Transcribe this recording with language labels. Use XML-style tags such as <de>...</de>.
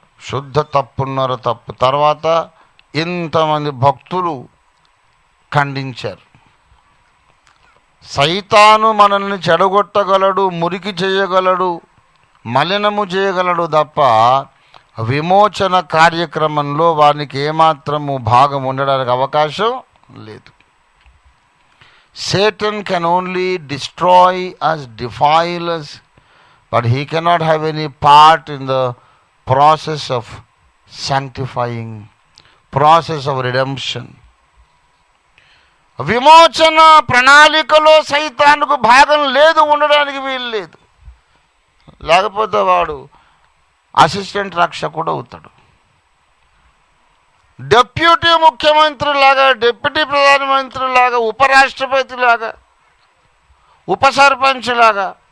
<te>శుద్ధ తప్పున్నర తప్పు. తర్వాత ఇంతమంది భక్తులు ఖండించారు. సైతాను మనల్ని చెడగొట్టగలడు, మురికి చేయగలడు, మలినము చేయగలడు తప్ప విమోచన కార్యక్రమంలో వానికి ఏమాత్రము భాగం ఉండడానికి అవకాశం లేదు.</te> <en>Satan can only destroy us, defile us, but he cannot have any part in the process of sanctifying, process of redemption.</en> <te>విమోచన ప్రణాళికలో సైతానుకు భాగం లేదు, ఉండడానికి వీలు లేదు. లేకపోతే వాడు అసిస్టెంట్ రక్షకుడు అవుతాడు. డెప్యూటీ ముఖ్యమంత్రి లాగా, డిప్యూటీ ప్రధానమంత్రి లాగా, ఉపరాష్ట్రపతి లాగా, ఉప సర్పంచ్ లాగా.</te>